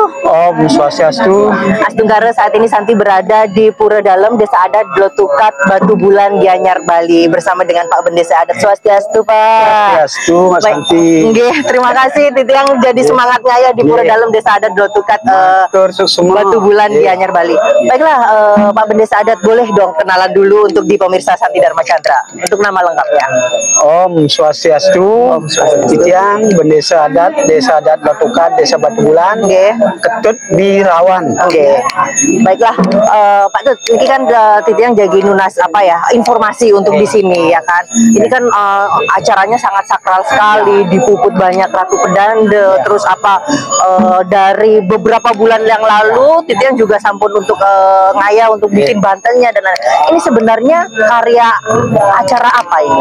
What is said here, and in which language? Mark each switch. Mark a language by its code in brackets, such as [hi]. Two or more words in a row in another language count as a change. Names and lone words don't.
[id] Om Swastiastu. Astungkara, saat ini Santi berada di Pura Dalam, Desa Adat Blotukat, Batu Bulan, Gianyar, Bali, bersama dengan Pak Bendesa Adat. Swastiastu, Pak. Swastiastu, Mas Santi. Terima kasih Titi yang jadi semangatnya ya di Pura Dalam, Desa Adat Blotukat, Batu Bulan, Gianyar, Bali. Baiklah, Pak Bendesa Adat, boleh dong kenalan dulu untuk di pemirsa Santi Dharma Chandra untuk nama lengkapnya. Om Swastiastu. Titiang Bendesa Adat, Desa Adat Blotukat, Desa Batu Bulan, Ketut Birawan. Baiklah, Pak Tut, ini kan Titi yang jadi nunas informasi untuk di sini ya kan. Ini kan acaranya sangat sakral sekali, dipuput banyak Ratu Pedanda. Terus dari beberapa bulan yang lalu Titi yang juga sampun untuk ngaya untuk bikin bantennya dan ini sebenarnya karya acara apa ini?